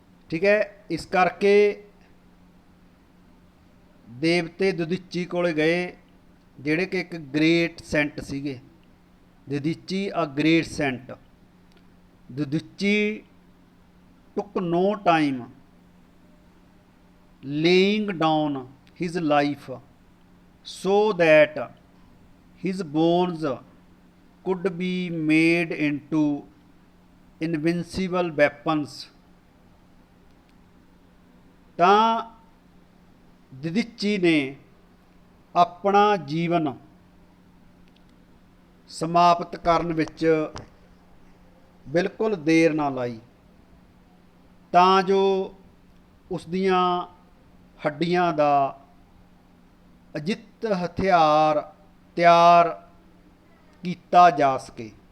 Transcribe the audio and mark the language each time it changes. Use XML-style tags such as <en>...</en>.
<pa>ਠੀਕ ਹੈ, ਇਸ ਕਰਕੇ ਦੇਵਤੇ ਦੁਧੀਚੀ ਕੋਲ ਗਏ ਜਿਹੜੇ ਕਿ ਇੱਕ</pa> <en>great saint</en> <pa>ਸੀਗੇ।</pa> <en>Dadhichi a great saint. Dudichi took no time laying down his life so that his bones could be made into invincible weapons.</en> <pa>ਤਾਂ ਦੁਧੀਚੀ ਨੇ ਆਪਣਾ ਜੀਵਨ ਸਮਾਪਤ ਕਰਨ ਵਿੱਚ ਬਿਲਕੁਲ ਦੇਰ ਨਾ ਲਾਈ ਤਾਂ ਜੋ ਉਸ ਦੀਆਂ ਹੱਡੀਆਂ ਦਾ ਅਜਿੱਤ ਹਥਿਆਰ ਤਿਆਰ ਕੀਤਾ ਜਾ ਸਕੇ।</pa>